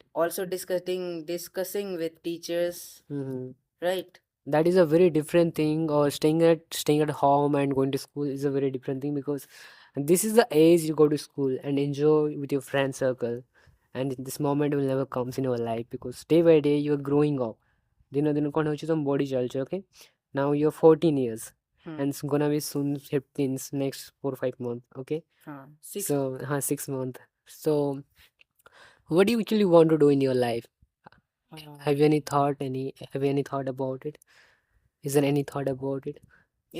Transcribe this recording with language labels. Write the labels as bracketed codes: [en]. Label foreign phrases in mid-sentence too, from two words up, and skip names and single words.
[en] Also discussing with teachers, Mm-hmm. right? That is a very different thing, or staying at home and going to school is a very different thing, because this is the age you go to school and enjoy with your friend circle. and this moment will never comes in your life because day by day you are growing up. [or] ଦିନ ଦିନ କ'ଣ ହେଉଛି ତମେ ବଢ଼ି ଚାଲିଛ, [en] okay? Now you're 14 years and it's gonna be soon 15 next 4-5 months, okay? Six. So 6 months. So what do you actually want to do in your life? Have you any thought about it? Is there any thought about it you